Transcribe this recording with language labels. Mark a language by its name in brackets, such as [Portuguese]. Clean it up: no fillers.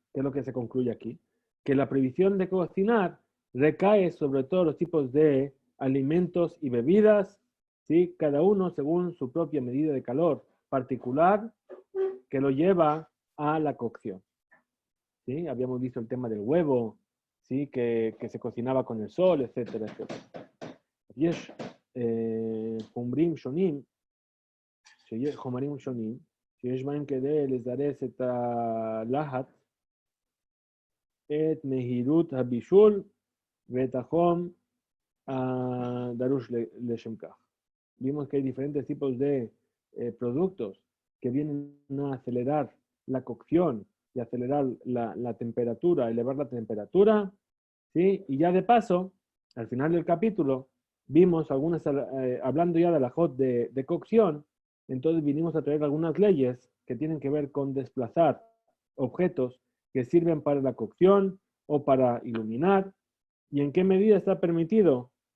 [Spanish] ¿Qué es lo que se concluye aquí? Que la prohibición de cocinar recae sobre todos los tipos de alimentos y bebidas, ¿sí? Cada uno según su propia medida de calor particular que lo lleva a la cocción. ¿Sí? Habíamos visto el tema del huevo, ¿sí? Que se cocinaba con el sol, etcétera, etcétera. [Hebrew] יש חומרים שונים, חומרים שונים, שיש בהם כדי לזרז את הלהט, את מהירות הבישול ואת החום הדרוש לשם כך. [Spanish] Vimos que hay diferentes tipos de productos que vienen a acelerar la cocción y acelerar la temperatura, elevar la temperatura, ¿sí? Y ya de paso, al final del capítulo, vimos algunas, hablando ya de la hot de cocción, entonces vinimos a traer algunas leyes que tienen que ver con desplazar objetos que sirven para la cocción o para iluminar, y en qué medida está permitido